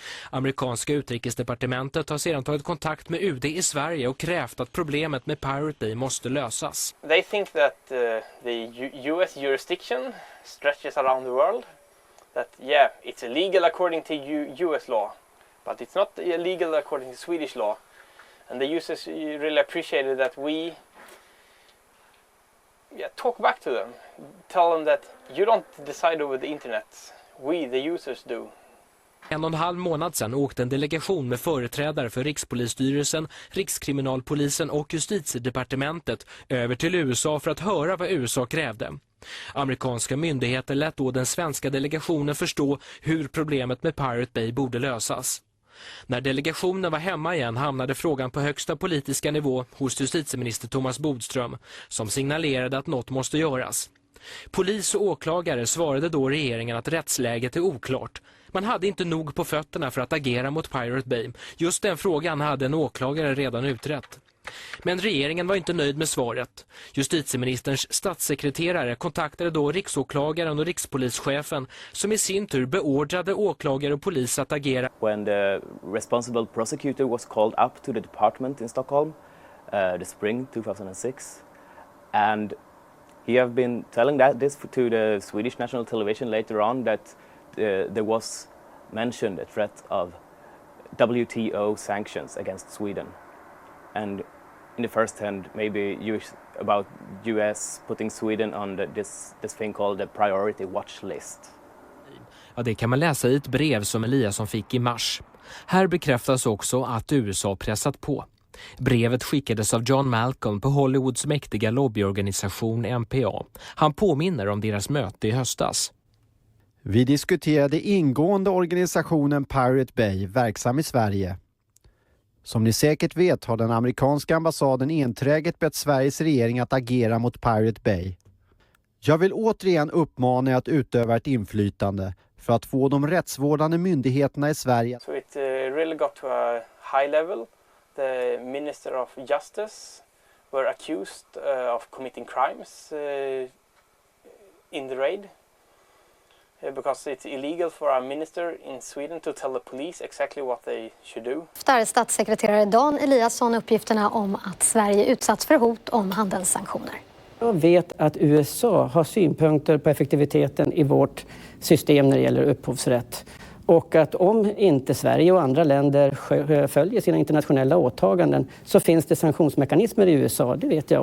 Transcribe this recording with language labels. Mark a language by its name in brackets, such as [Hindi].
[Swedish] Amerikanska utrikesdepartementet har sedan tagit kontakt med UD i Sverige och krävt att problemet med Pirate Bay måste lösas. [English] They think that the US jurisdiction stretches around the world. That yeah, it's illegal according to US law, but it's not illegal according to Swedish law. And the users really appreciated that we talk back to them, tell them that you don't decide over the internet, we the users do. [Swedish] 1,5 månad sedan åkte en delegation med företrädare för Rikspolisstyrelsen, Rikskriminalpolisen och Justitiedepartementet över till USA för att höra vad USA krävde. Amerikanska myndigheter lät då den svenska delegationen förstå hur problemet med Pirate Bay borde lösas. När delegationen var hemma igen hamnade frågan på högsta politiska nivå hos justitieminister Thomas Bodström, som signalerade att något måste göras. Polis och åklagare svarade då regeringen att rättsläget är oklart. Man hade inte nog på fötterna för att agera mot Pirate Bay. Just den frågan hade en åklagare redan utrett. Men regeringen var inte nöjd med svaret. Justitieministerns statssekreterare kontaktade då riksåklagaren och rikspolischefen, som i sin tur beordrade åklagare och polis att agera. [English] When the responsible prosecutor was called up to the department in Stockholm, the spring 2006, and he have been telling this to the Swedish national television later on, that there was mentioned a threat of WTO sanctions against Sweden. And in the first hand, maybe about US putting Sweden on this thing called the priority watch list. [Swedish] Ja, det kan man läsa i ett brev som Eliasson fick i mars. Här bekräftas också att USA pressat på. Brevet skickades av John Malcolm på Hollywoods mäktiga lobbyorganisation MPA. Han påminner om deras möte i höstas. Vi diskuterade ingående organisationen Pirate Bay, verksam i Sverige. Som ni säkert vet har den amerikanska ambassaden enträget bett Sveriges regering att agera mot Pirate Bay. Jag vill återigen uppmana er att utöva ett inflytande för att få de rättsvårdande myndigheterna i Sverige. [English] So it really got to a high level. The Minister of Justice were accused of committing crimes in the raid. Because it's illegal for a minister in Sweden to tell the police exactly what they should do. [Swedish] Där statssekreterare Dan Eliasson uppgifterna om att Sverige utsatts för hot om handelssanktioner. Jag vet att USA har synpunkter på effektiviteten i vårt system när det gäller upphovsrätt. Och att om inte Sverige och andra länder följer sina internationella åtaganden så finns det sanktionsmekanismer i USA, det vet jag.